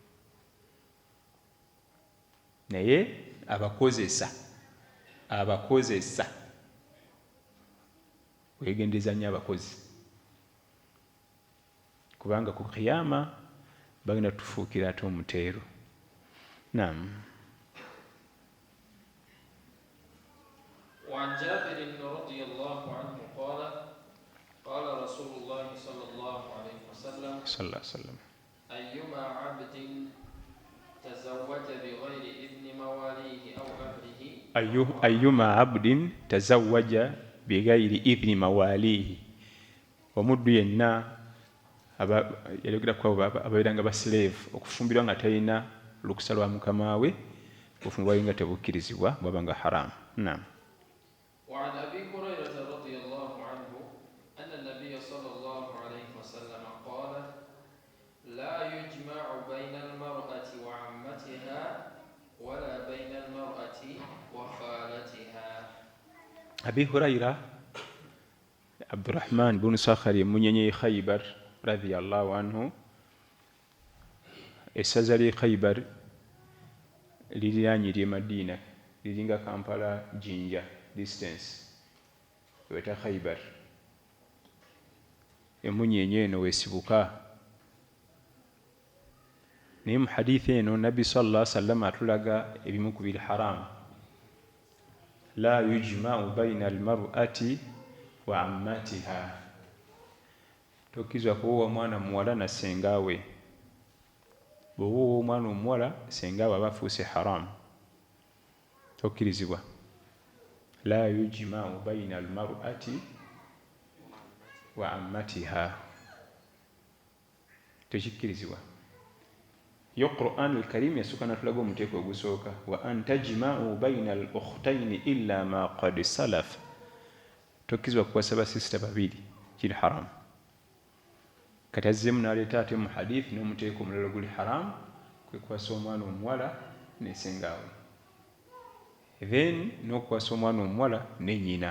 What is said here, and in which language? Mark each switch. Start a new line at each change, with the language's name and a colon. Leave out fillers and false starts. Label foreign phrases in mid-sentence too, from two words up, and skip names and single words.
Ganda: Naye abakozesa wegendeza nnyo abakozi kubanga ku kiyama bagenda tufuukira ate omuteero. Naam.
Arabic: وعن جابر رضي الله عنه قال قال رسول الله صلى الله عليه وسلم أيما عبد تزوج بغير إذن مواليه أو أهله أيما عبد تزوج بغير إذن مواليه
Ganda: omuddu yenna yalogera ku ababeeranga baslave okufumbirwa nga talina lukusa lwa mukama we okufumbirwa nga tebukkirizibwa bwaba nga haramu. Naam.
Arabic: وعن أبي هريرة رضي الله عنه أن النبي صلى الله عليه وسلم قال لا يجمع بين المرأة وعمتها ولا بين المرأة وخالتها. أبي هريرة عبد الرحمن بن صخر منيني خيبر رضي الله عنه
Ganda: essaza ly'e Khaybar liriraanye ly'e Madina liringa Kampala Jinja distance weta Khaybar. Emunyenye eno wesibuka naye mu hadithi eno Nabbi
Arabic: صلى الله عليه وسلم
Ganda: atulaga ebimu ku bil haram.
Arabic: لا يجمع بين المرأة وعمتها,
Ganda: tokkizibwa kuwoowa mwana muwala na sengaawe. Bw'owoowa omwana omuwala sengaawe aba afuuse haramu, tokkirizibwa.
Arabic: لا يجمع بين المرأة وعمتها, tekikkirizibwa.
Ganda: Yo Qur'an al-Karim yasooka natulaga omuteeko ogusooka
Arabic: وأن تجمعوا بين الأختين إلا ما قد سلف.
Ganda: Tokkizibwa kukwasa basisita babiri, kiri haramu. Kati azzemu n'aleeta ate mu hadithi n'omuteeko omulala guli haramu, kwe kukwasa omwana omuwala ne sengaawe. Then n'okukwasa omwana omuwala ne nnyina.